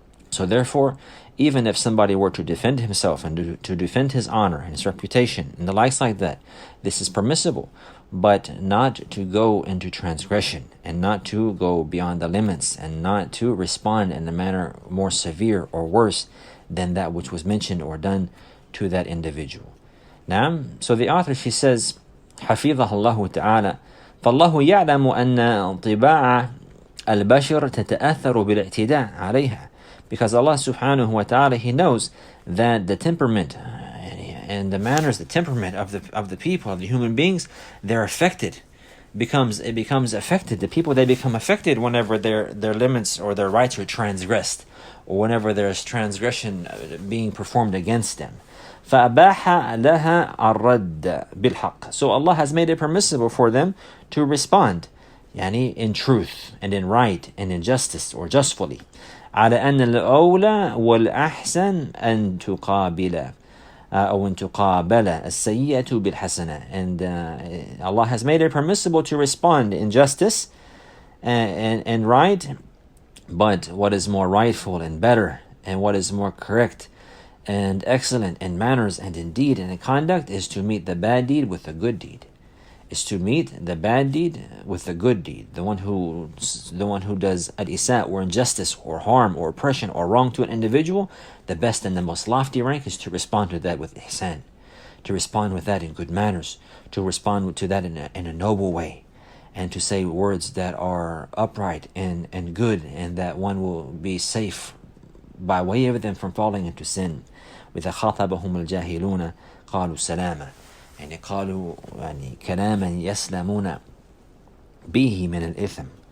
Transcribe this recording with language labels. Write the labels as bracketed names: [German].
[English] So therefore, even if somebody were to defend himself and to defend his honor and his reputation and the likes like that, this is permissible, but not to go into transgression and not to go beyond the limits and not to respond in a manner more severe or worse than that which was mentioned or done to that individual. Now, so the author, she says, [Arabic] حفظه الله تعالى فالله يعلم أن طباع البشر تتأثر بالاعتداء عليها. [English] Because Allah subhanahu wa ta'ala, He knows that the temperament and the manners, the temperament of the people, of the human beings, they're affected. It becomes affected. The people, they become affected whenever their limits or their rights are transgressed, or whenever there's transgression being performed against them. [Arabic] فَأَبَاحَ لَهَا الرَّدَّ بِالْحَقِّ. [English] So Allah has made it permissible for them to respond, in truth and in right and in justice or justfully. [Arabic] على أن الأولى والأحسن أن تقابل أو أن تقابل السيئة بالحسنة. [English] And Allah has made it permissible to respond in justice and right, but what is more rightful and better and what is more correct and excellent in manners and in deed and in conduct is to meet the bad deed with a good deed. Is to meet the bad deed with the good deed. The one who does al-isa, or injustice or harm or oppression or wrong to an individual, the best and the most lofty rank is to respond to that with ihsan, to respond with that in good manners, to respond to that in a noble way, and to say words that are upright and good, and that one will be safe by way of them from falling into sin. [Arabic] وإذا خاطبهم الجاهلون قالوا سلاما. يعني قالوا يعني كلاما يسلمون به من الإثم.